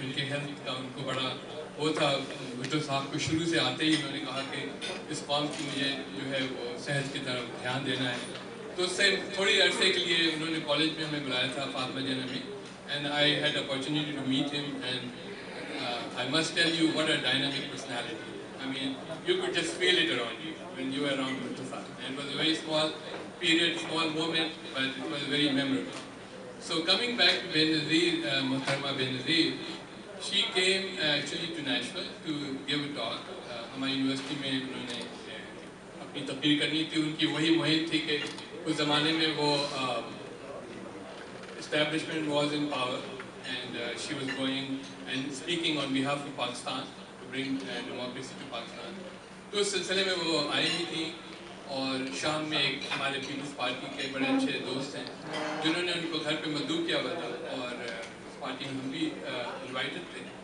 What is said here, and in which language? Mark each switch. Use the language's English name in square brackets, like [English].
[Urdu] ان کے ہیلتھ کا ان کو بڑا وہ تھا. بھٹو صاحب کو شروع سے آتے ہی انہوں نے کہا کہ اس قوم کی مجھے جو ہے وہ صحت کی طرف دھیان دینا ہے. تو اس سے تھوڑی عرصے کے لیے انہوں نے کالج میں ہمیں بلایا تھا فاطمہ جنہ میں. [English] And I had opportunity to meet him and I must tell you what a dynamic personality. I mean, you could just feel it around you when you were around Bhutto Sahib. And it was a very small period, small moment, but it was very memorable. So coming back to Benazir, Muhtarma Benazir, she came actually to Nashville to give a talk. [Urdu] ہماری university میں انہوں نے اپنی تقریر کرنی تھی. ان کی وہی مہم تھی کہ اس زمانے میں وہ [English] establishment was in power and she was going and speaking on behalf of Pakistan to bring democracy to Pakistan. [Urdu] تو اس سلسلے میں وہ آئی ہوئی تھی اور شام میں ایک ہمارے پیپلز پارٹی کے بڑے اچھے دوست ہیں جنہوں نے ان کو گھر پہ مدعو کیا ہوا تھا اور اس پارٹی میں ہم بھی انوائٹڈ تھے.